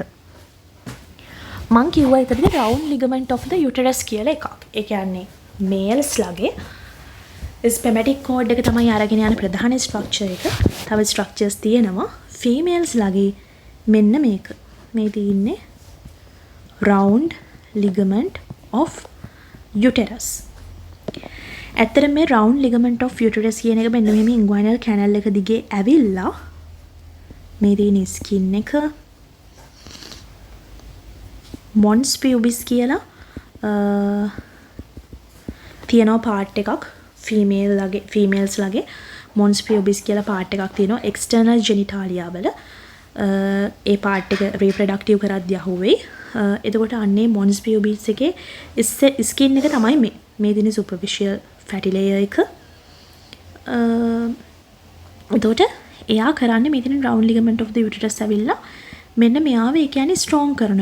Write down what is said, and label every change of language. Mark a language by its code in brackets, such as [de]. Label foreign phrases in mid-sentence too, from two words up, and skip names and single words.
[si] මං කිව්වා ඒතරදී [en] round ligament of the uterus [si] කියලා එකක්. ඒ කියන්නේ මේල්ස් ලගේ [en] spermatic cord [si] එක තමයි අරගෙන යන ප්‍රධාන ස්ට්‍රක්චර් එක. තව ස්ට්‍රක්චර්ස් තියෙනවා. ෆීමේල්ස් ලගේ මෙන්න මේක. මේ තියෙන්නේ [en] round ligament of uterus. [si] ඇත්තට මේ [en] round ligament of uterus [si] කියන එක මෙන්න මෙහෙම [en] inguinal canal [si] එක දිගේ ඇවිල්ලා මේ තියෙන skin එක [en] mons pubis [si] කියලා තියෙනවා part එකක් females ලගේ [en] mons pubis [si] කියලා part එකක් තියෙනවා [en] external genitalia [si] වල. ඒ part එක reproductive කරද්දී අහුවෙයි. එතකොට අන්නේ [en] mons pubis [si] එකේ ස්කින් එක තමයි මේ දින [en] superficial fatty layer [si] එක. එතකොට එයා කරන්නේ මේ දින [en] round ligament of the uterus [si] ඇවිල්ලා මෙන්න මෙයාව ඒ කියන්නේ ස්ට්‍රෝං කරනවා.